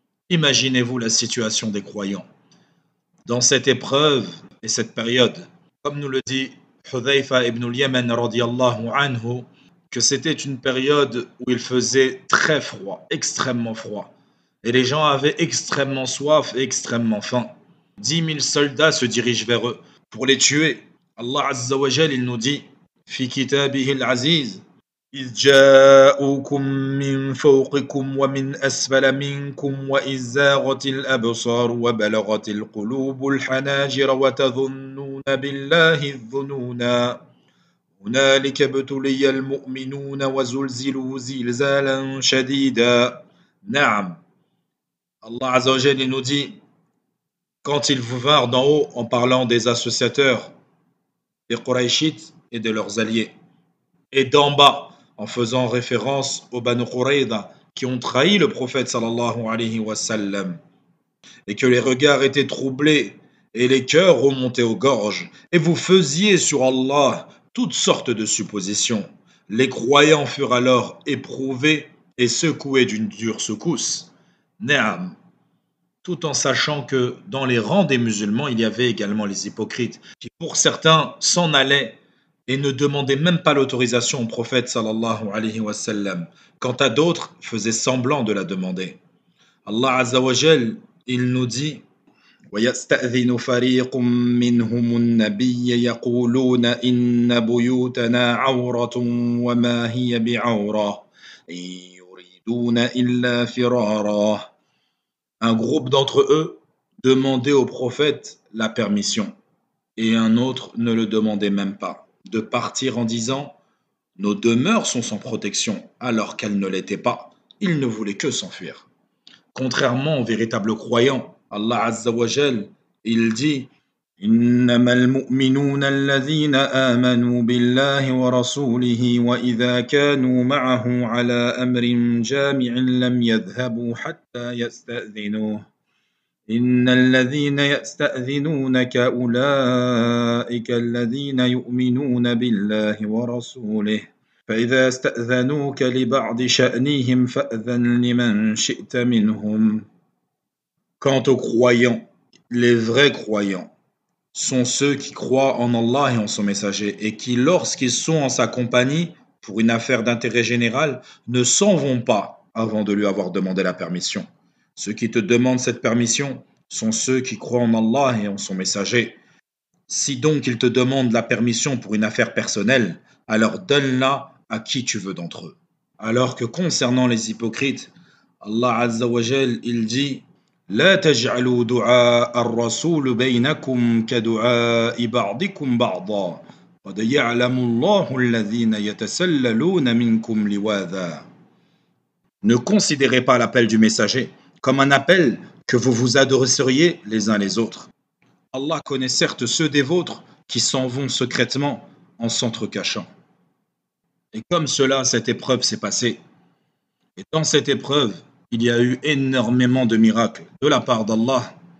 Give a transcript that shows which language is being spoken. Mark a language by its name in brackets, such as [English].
[French] Imaginez-vous la situation des croyants. Dans cette épreuve et cette période, comme nous le dit Hudhayfa ibn al-Yaman radiyallahu anhu, que c'était une période où il faisait très froid, extrêmement froid. Et les gens avaient extrêmement soif et extrêmement faim. 10 000 soldats se dirigent vers eux pour les tuer. [Arabic] Allah Azza wa Jal, [French] il nous dit [Arabic] Fi kitabihi al-aziz إذ جاءوكم من فوقكم ومن أسفل منكم وإذ زاغت الأبصار وبلغت القلوب الحناجر وتظنون بالله الظنونا هنالك ابتلي المؤمنون وزلزلوا زلزالا شديدا. Naam. [French] Allah Azza wa Jal nous dit quand ils vous vinrent d'en haut en parlant des associateurs, des Qurayshites et de leurs alliés, et d'en bas en faisant référence aux Banu Qurayza qui ont trahi le prophète sallallahu alayhi wa sallam, et que les regards étaient troublés et les cœurs remontaient aux gorges, et vous faisiez sur Allah toutes sortes de suppositions. Les croyants furent alors éprouvés et secoués d'une dure secousse. Naam. Tout en sachant que dans les rangs des musulmans, il y avait également les hypocrites, qui pour certains s'en allaient et ne demandaient même pas l'autorisation au prophète sallallahu alayhi wa sallam, quant à d'autres faisaient semblant de la demander. [Arabic] Allah Azza wa Jal, [French] il nous dit [Arabic] وَيَسْتَأْذِنُ فَرِيقٌ مِّنْهُمُ النَّبِيَّ يَقُولُونَ إِنَّ بُيُوتَنَا عَوْرَةٌ وَمَا هِيَ بِعَوْرَةٍ إِن يُرِيدُونَ إِلَّا فِرَارًا. [French] Un groupe d'entre eux demandait au prophète la permission, et un autre ne le demandait même pas, de partir en disant nos demeures sont sans protection, alors qu'elles ne l'étaient pas. Il ne voulait que s'enfuir. Contrairement aux véritables croyants, [Arabic] Allah Azza wa Jal, [French] il dit [Arabic] إنما المؤمنون الذين آمنوا بالله ورسوله وإذا كانوا معه على أمر جامع لم يذهبوا حتى يستأذنوه إن الذين يستأذنونك أولئك الذين يؤمنون بالله ورسوله فإذا استأذنوك لبعض شأنهم فأذن لمن شئت منهم. [French] Quant aux croyants, les vrais croyants sont ceux qui croient en Allah et en son messager et qui, lorsqu'ils sont en sa compagnie pour une affaire d'intérêt général, ne s'en vont pas avant de lui avoir demandé la permission. Ceux qui te demandent cette permission sont ceux qui croient en Allah et en son messager. Si donc ils te demandent la permission pour une affaire personnelle, alors donne-la à qui tu veux d'entre eux. Alors que concernant les hypocrites, [Arabic] Allah Azza wa Jal, [French] il dit [Arabic] لا تجعلوا دعاء الرسول بينكم كدعاء بعضكم بعضا قد يعلم الله الذين يتسللون منكم لواذا. [French] Ne considérez pas l'appel du messager comme un appel que vous vous adresseriez les uns les autres. Allah connaît certes ceux des vôtres qui s'en vont secrètement en s'entrecachant. Et comme cela, cette épreuve s'est passée. Et dans cette épreuve, il y a eu énormément de miracles de la part d'Allah.